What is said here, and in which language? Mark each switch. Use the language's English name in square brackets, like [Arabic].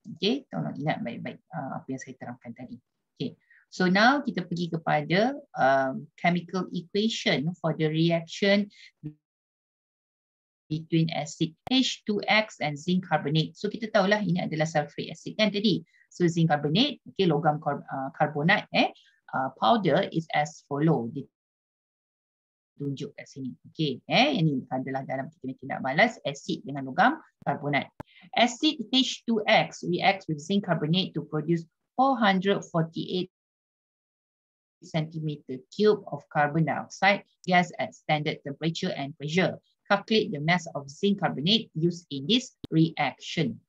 [English] Okay, [Malay] tolong ingat baik-baik apa yang saya terangkan tadi. [English] Okay, so now [Malay] kita pergi kepada [English] chemical equation for the reaction between acid H2X and zinc carbonate. [Malay] So kita tahulah ini adalah sulfuric acid kan tadi. [English] So zinc carbonate, okay, [Malay] logam karbonat [English] powder is as follow. [Malay] Tunjuk kat sini. Okey, ini adalah dalam kita tindak balas asid dengan logam karbonat. [English] Acid H2X reacts with zinc carbonate to produce 448 centimeter cube of carbon dioxide gas at standard temperature and pressure. Calculate the mass of zinc carbonate used in this reaction.